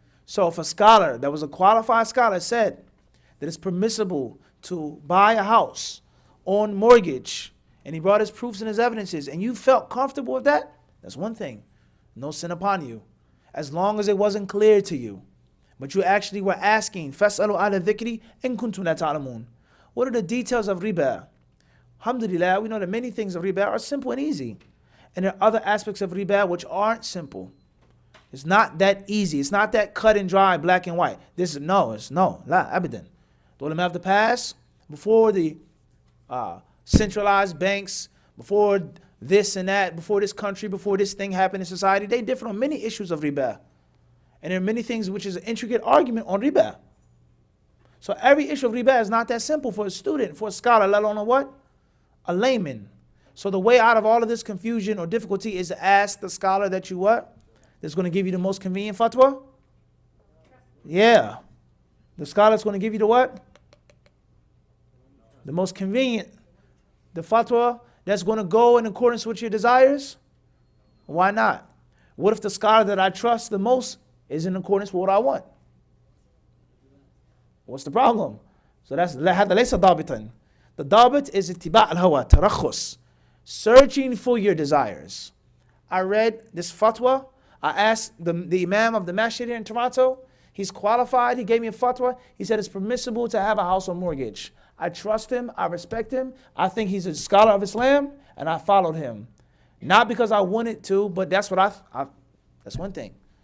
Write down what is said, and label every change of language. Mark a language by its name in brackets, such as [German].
[English] So if a scholar that was a qualified scholar said that it's permissible to buy a house on mortgage, and he brought his proofs and his evidences, and you felt comfortable with that, that's one thing. No sin upon you. As long as it wasn't clear to you. But you actually were asking, [Arabic] فَاسْأَلُوا عَلَى الذِّكْرِ إِن كُنْتُمْ لَا تَعْلَمُونَ. [English] What are the details of riba? Alhamdulillah, we know that many things of riba are simple and easy. And there are other aspects of riba which aren't simple. It's not that easy. It's not that cut and dry, black and white. It's no, [Arabic] la, abadan. [English] The ulama of the past, before the centralized banks, before this and that, before this country, before this thing happened in society, they differ on many issues of riba. And there are many things which is an intricate argument on riba. So every issue of riba is not that simple for a student, for a scholar, let alone a what? A layman. So the way out of all of this confusion or difficulty is to ask the scholar that you what? That's going to give you the most convenient fatwa? Yeah. The scholar that's going to give you the what? The most convenient. The fatwa that's going to go in accordance with your desires? Why not? What if the scholar that I trust the most is in accordance with what I want? What's the problem? So that's [Arabic] هذا ليس ضابطا. The ضابط is اتباع الهوى ترخص. [English] Searching for your desires. I read this fatwa. I asked the imam of the masjid here in Toronto. He's qualified. He gave me a fatwa. He said it's permissible to have a house on mortgage. I trust him. I respect him. I think he's a scholar of Islam, and I followed him. Not because I wanted to, but that's what that's one thing.